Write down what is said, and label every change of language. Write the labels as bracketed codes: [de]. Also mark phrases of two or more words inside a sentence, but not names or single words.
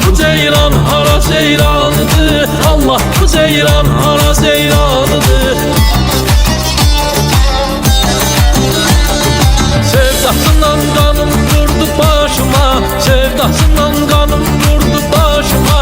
[az] ceyran hara ceyranıdır, Allah bu ceyran hara ceyranıdır. [tr] Sevdasından kanım vurdu başıma, sevdasından kanım vurdu başıma.